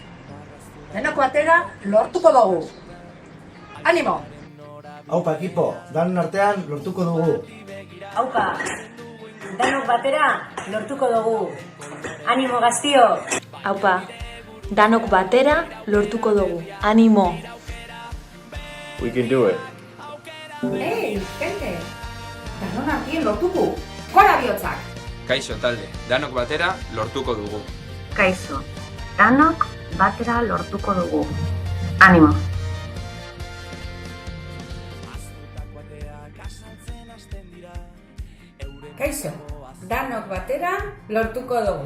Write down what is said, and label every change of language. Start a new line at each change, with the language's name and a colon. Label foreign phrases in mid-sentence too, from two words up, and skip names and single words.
Basque: Denok batera lortuko dugu. Animo! Aupa ekipo, danon artean lortuko dugu. Aupa, danok batera lortuko dugu. Animo gaztio! Aupa, danok batera lortuko dugu. Animo!
English: We can do it.
Spanish: Ei, gente!
Basque: Danon artien lortuko! Gora bihotzak! Kaixo talde, danok batera lortuko dugu. Kaixo, danok batera lortuko dugu. Animo! Kaixo, danok batera lortuko dugu.